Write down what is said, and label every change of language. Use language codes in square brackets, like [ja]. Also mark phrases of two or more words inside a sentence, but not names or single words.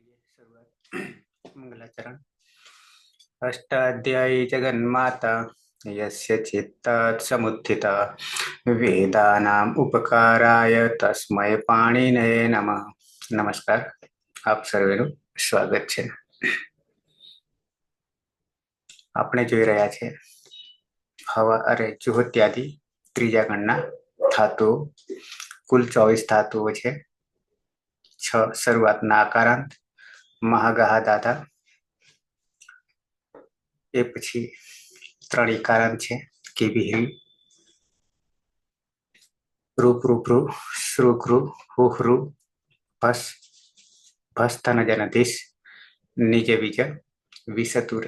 [hi] शुरुआत मंगलाचरण। [sa] अष्टाध्यायी जगन्माता यस्य चित्तात् समुत्थिता वेदानाम् उपकाराय तस्मै पाणिनये नमः। [gu] नमस्कार, આપ સર્વેનું સ્વાગત છે। આપણે જોઈ રહ્યા છે હવા અરે જુહોત્યાદિ ત્રીજા ગણના ધાતુઓ। કુલ 24 ધાતુઓ છે। 6 શરૂઆતના આકારાંત મહાગાહા દાદા, એ પછી 3 ઈકારાંત છે કિબિહિ, રૂપરૂપૃ, શ્રુકૃ, હુહૃ, ભસ, ભસ્તનજનતિસ, નિજ બીજ, વિસતુર।